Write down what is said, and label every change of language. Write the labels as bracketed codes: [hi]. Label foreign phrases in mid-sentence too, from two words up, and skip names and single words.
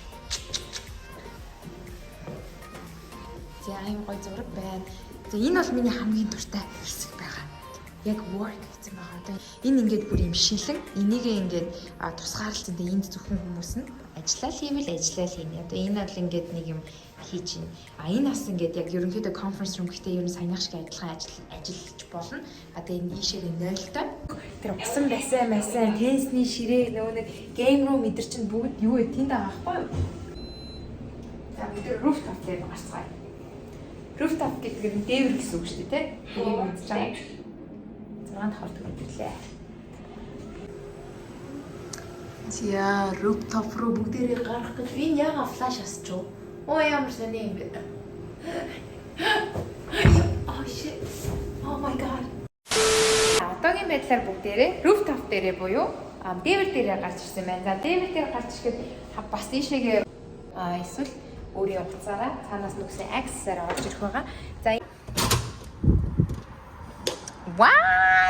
[mn] За ийм гоё зураг байна. За энэ бол миний хамгийн дуртай хэсэг байгаа. Яг work гэсэн байгаа. Одоо энэ ингээд бүр юм шилэн энийг ингээд тусгаарлалт энэ энд зөвхөн хүмүүс нь ажиллаа хийвэл ажиллаа хийнэ. Одоо энэ бол ингээд нэг юм хийж байна. Энэ бас ингээд яг ерөнхийдөө [en] conference room [mn] гэхдээ ер нь саяных шиг адилхан ажиллаж болно. Тэгээ энэ ийшээ 0-той. Тэр усан байсан теннисний ширээ нөгөө нэг [en] game room [mn] мэдэр чинь бүгд юу вэ? Тэнд байгаа байхгүй юу? За бид rooftop дээр гарцгаая. Rooftop гэдэг нь дээвэр гэсэн үг шүү дээ, тэ? Ийм үдж байгаа. 6 давхар төгөлдлээ. Зя rooftop руу бүгдээрээ гарах гэж би яага флаш асч юу? Оо ямар сони юм бэ? [en] Oh shit. Oh my god. [mn] Одоогийн байдлаар бүгдээрээ rooftop дээрээ буюу дээвэр дээрээ гарч ирсэн байна. За дээвэр дээр гарч ирэхэд бас ийшээгээ эсвэл өөрийн утсаараа цаанаас нүгсэн access-аар орж ирэх байгаа. За What?